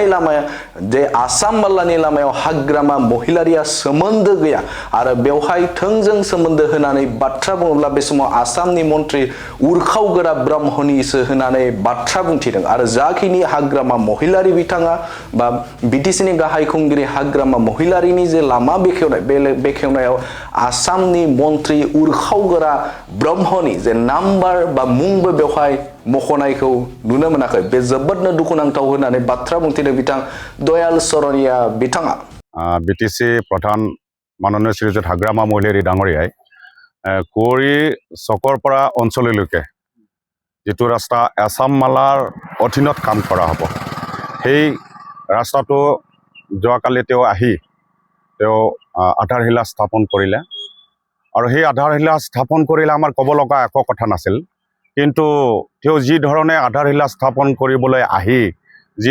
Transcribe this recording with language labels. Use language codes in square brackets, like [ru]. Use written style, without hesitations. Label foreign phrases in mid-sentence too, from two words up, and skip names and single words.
[brx] लामाया जे आसाम मालानि लामायाव हाग्रामा महिलारिया सोमोन्दो गैया आरो बेवहाय थोंजों सोमोन्दो होनानै बाथ्रा बुङोब्ला बे समाव आसामनि मन्त्रि उरखावगोरा ब्रह्मनिसो होननानै बाथ्रा बुंथिदों आरो जाखिनि हाग्रामा महिलारि बिथाङा बा बिटिसिनि गाहाय खुंगिरि हाग्रामा महिलारिनि जे लामा बेखेवनाय बे बेखेवनायाव आसामनि मन्त्रि उरखावगोरा ब्रह्मनि जे नाम्बार बा मुंबो बेवहाय मख'नायखौ नुनो मोनाखै। बे जोबोदनो दुखुनांथाव होननानै बाथ्रा बुंथिदों बिथां दयाल सरनिया बिथाङा। [as] बिटिसि प्रधान माननीय श्रीजुत हाग्रामा महिलारी डाঙৰীয়াই कुवेरी चকৰ পৰা অঞ্চললৈকে যিটো ৰাস্তা আসাম মালাৰ অধীনত কাম কৰা হ'ব সেই ৰাস্তাটো যোৱাকালি তেওঁ আধাৰশিলা স্থাপন কৰিলে আৰু সেই আধাৰশিলা স্থাপন কৰিলে আমাৰ ক'ব লগা একো কথা নাছিল কিন্তু তেওঁ যি ধৰণে আধাৰশিলা স্থাপন কৰিবলৈ যি